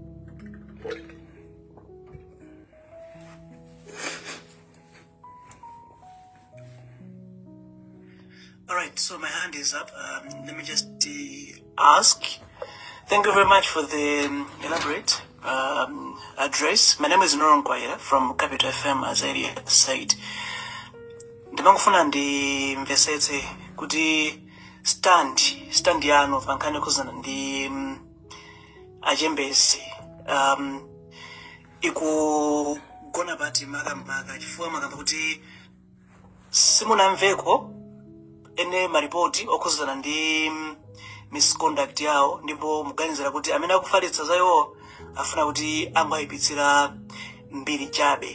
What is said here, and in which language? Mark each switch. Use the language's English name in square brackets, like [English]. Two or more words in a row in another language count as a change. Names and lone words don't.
[English] All right, so my hand is up. Let me just ask. Thank you very much for the elaborate address. My name is Kwayankha from Capital FM, as I said. [Nyanja] Ndimangofuna ndimvesetse kuti stand yanu pankani kuzana ndi achembezi ikugona pati makamaka chifukwa makamba kuti simunamveko ene maripoti okhuzana ndi misconduct yawo, ndipo muganizira kuti amene akufalitsa za iwo afuna kuti angoyipitsira mbiri chabe.